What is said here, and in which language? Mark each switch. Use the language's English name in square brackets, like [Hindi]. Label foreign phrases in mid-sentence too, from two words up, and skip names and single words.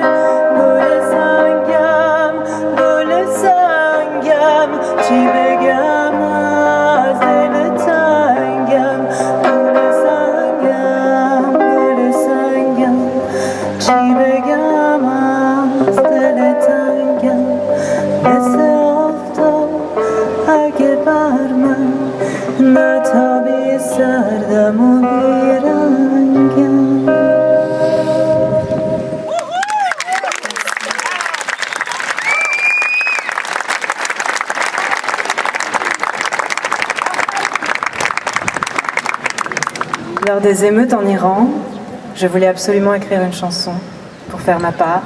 [Persian] گل سنگم چی بگم از دل تنگم گل سنگم چی بگم از دل تنگم مثل آفتاب اگه بر من نتابی سردم و بیرنگم. [French] Lors des émeutes en Iran, je voulais absolument écrire une chanson pour faire ma part.